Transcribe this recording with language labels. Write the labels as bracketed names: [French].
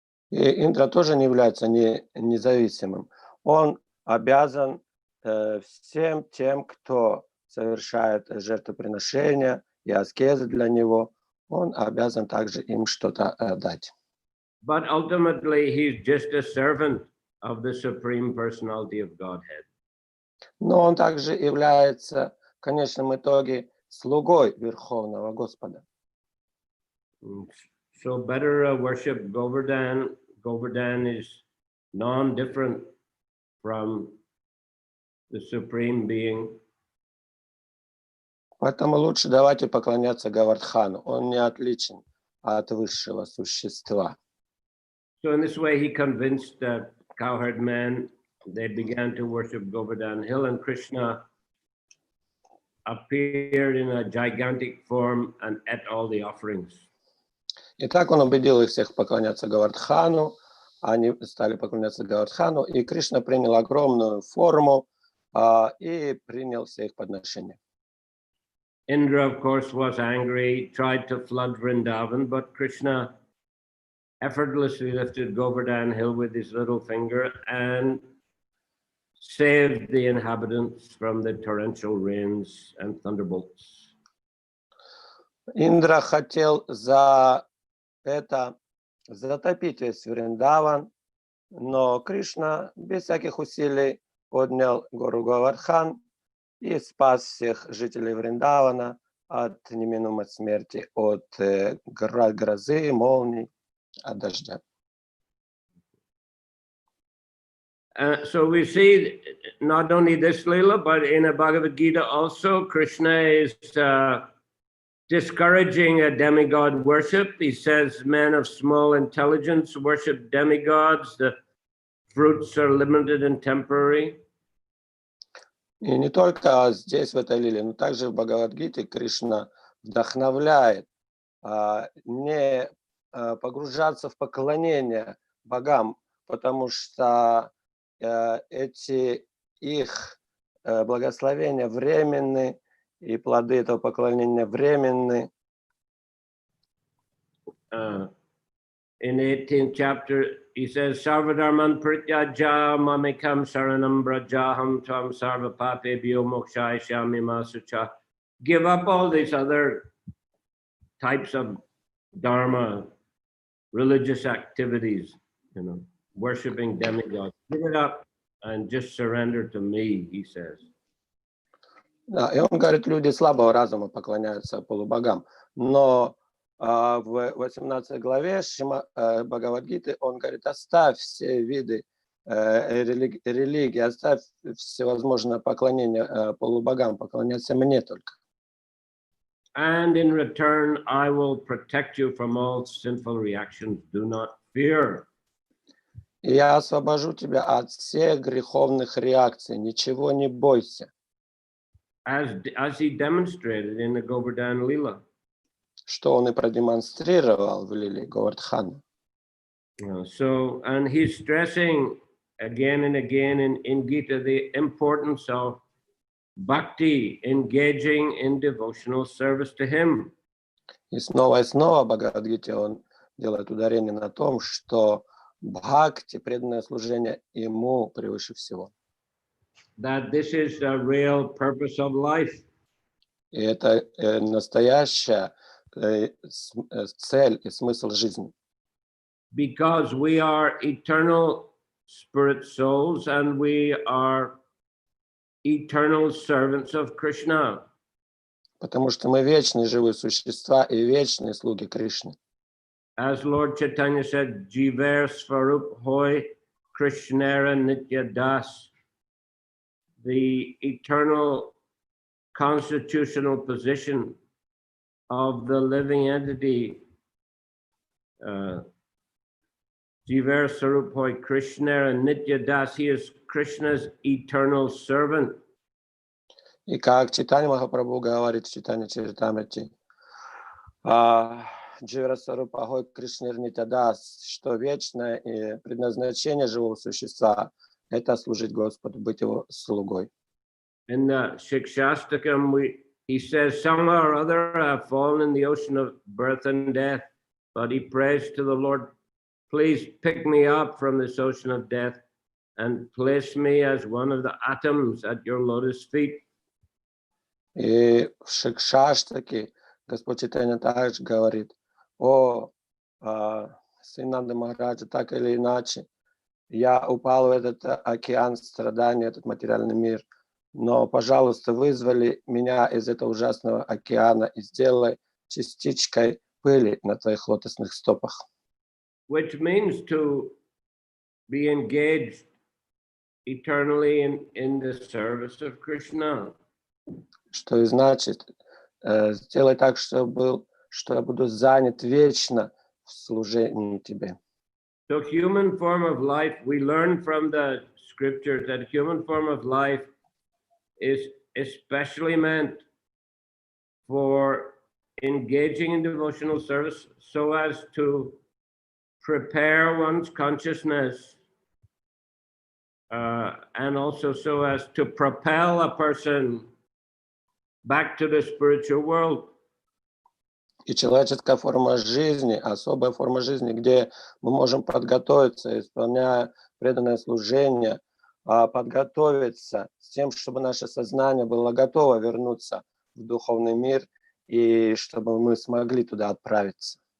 [Russian] И Индра тоже не является независимым. Он обязан всем тем, кто совершает жертвоприношения и аскезы для него, он обязан также им что-то дать. [English] But ultimately, he's just a servant of the Supreme Personality of Godhead. [Russian] Но он также является в конечном итоге слугой Верховного Господа. [English] So better worship Govardhan. Govardhan is non-different from the Supreme Being. [Russian] Поэтому лучше давайте поклоняться Говардхану. Он не отличен от высшего существа. [English] So in this way, he convinced the cowherd men. They began to worship Govardhan Hill, and Krishna appeared in a gigantic form and ate all the offerings. [Russian] Итак, он убедил их всех поклоняться Говардхану. Они стали поклоняться Говардхану, и Кришна принял огромную форму и принял все их подношения. [English] Indra, of course, was angry, tried to flood Vrindavan, but Krishna effortlessly lifted Govardhan Hill with his little finger and saved the inhabitants from the torrential rains and thunderbolts. [Russian] Индра хотел за это затопить весь Вриндаван, но Кришна без всяких усилий поднял гору Говардхан и спас всех жителей Вриндавана от неминуемой смерти, от грозы, молний, от дождя. [English] So we see not only this Leela, but in a Bhagavad Gita also, Krishna is discouraging a demigod worship. He says, men of small intelligence worship demigods. The fruits are limited and temporary. [Russian] И не только здесь, в этой лиле, но также в Бхагавад-гите Кришна вдохновляет не погружаться в поклонение богам, потому что эти их благословения временны, и плоды этого поклонения временны. [English] In the 18th chapter, he says, [Sanskrit] Sarvadharman prityaja mamekam saranam brajaham tvam sarva papebhyo mokshaya shamima sucha. [English] Give up all these other types of dharma, religious activities, worshipping demigods. Give it up and just surrender to me, he says. [Russian] Да, и он говорит, люди слабого разума поклоняются полубогам, но в 18 главе Бхагавад-гиты он говорит, оставь все виды религии, оставь всевозможное поклонение полубогам, поклоняйся мне только. [English] And in return, I will protect you from all sinful reactions. Do not fear. [Russian] И я освобожу тебя от всех греховных реакций, ничего не бойся. [English] As he demonstrated in the Govardhan Leela. [Russian] Что он и продемонстрировал в лиле Говардхана. [English] So, and he's stressing again and again in Gita the importance of bhakti, engaging in devotional service to him. [Russian] И снова в Бхагавад-гите он делает ударение на том, что бхакти, преданное служение ему превыше всего. [English] That this is the real purpose of life. [Russian] И это настоящая цель и смысл жизни. [English] Because we are eternal spirit souls and we are eternal servants of Krishna. [Russian] Потому что мы вечные живые существа и вечные слуги Кришны. [English] As Lord Chaitanya said, [Bangla] Jiver Svarup Hoy Krishnera Nitya Das. [English] The eternal constitutional position of the living entity [Bangla] Jiver Sarup Hoy Krishna and Nitya Das, [English] he is Krishna's eternal servant. [Russian] И как Чайтанья Махапрабху говорит в Чайтанья Чаритамрити, [Bangla] Дживарасварупа Гой Кришнир Нитядас, [Russian] что вечное и предназначение живого существа – это служить Господу, быть его слугой. [English] In the Shikshastakam, he says, somehow or other have fallen in the ocean of birth and death, but he prays to the Lord, please pick me up from this ocean of death and place me as one of the atoms at your lotus feet. [Russian] И в Шикшаштаке Господь Чайтанья также говорит: о, сын Нанды Махараджа, так или иначе, я упал в этот океан страданий, этот материальный мир, но, пожалуйста, вызвали меня из этого ужасного океана и сделай частичкой пыли на твоих лотосных стопах. [English] Which means to be engaged eternally in the service of Krishna. [Russian] Что и значит, сделай так, что я буду занят вечно в служении тебе. [English] So human form of life, we learn from the scriptures that human form of life is especially meant for engaging in devotional service so as to prepare one's consciousness and also so as to propel a person back to the spiritual world. [Russian] И человеческая форма жизни, особая форма жизни, где мы можем подготовиться, исполняя преданное служение, подготовиться с тем, чтобы наше сознание было готово вернуться в духовный мир и чтобы мы смогли туда отправиться.